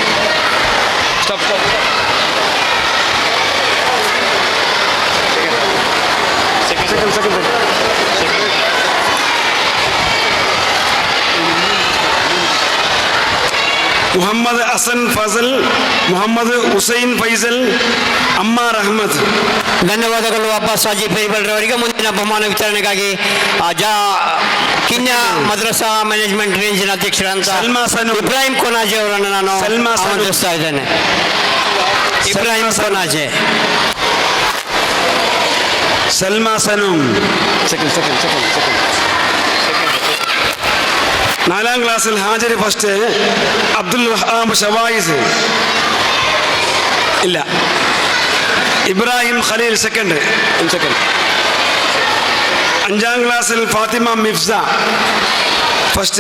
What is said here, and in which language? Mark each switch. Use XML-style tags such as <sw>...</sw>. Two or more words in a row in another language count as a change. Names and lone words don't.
<ml>മുഹമ്മദ് ഹസൻ ഫസൽ, മുഹമ്മദ് ಹುಸೈನ್ ಫೈಸಲ್, ಅಮ್ಮಾರ್ ಅಹಮದ್.</ml> <kn>ಧನ್ಯವಾದಗಳು ಅಬ್ಬಾಸ್ ಹಾಜಿ ಫೈಬಲ್ ರವರಿಗೆ. ಮುಂದಿನ ಬಹುಮಾನ ವಿತರಣೆಗಾಗಿ ಕಿನ್ಯಾ ಮದ್ರಸಾ</kn> <en>management range</en> <kn>ಅಧ್ಯಕ್ಷರಂತ ಇಬ್ರಾಹಿಂ ಕೊನಾಜೆ ಅವರನ್ನು ನಾನು ಆಮಂತ್ರಿಸ್ತಾ ಇದ್ದೇನೆ. ಇಬ್ರಾಹಿಂ ಕೊನಾಜೆ. ಸಲ್ಮಾ ಸನೂಮ್.</kn> <ml>സെക്കൻഡ് 4ാം ക്ലാസ്സിൽ ഹാജരി ഫസ്റ്റ് അബ്ദുൽ വഹാബ് ഷവായിസ്. ഇല്ല. ഇബ്രാഹിം ഖലീൽ സെക്കൻഡ്. 5ാം ക്ലാസ്സിൽ ഫാത്തിമ മിഫ്സ ഫസ്റ്റ്.</ml>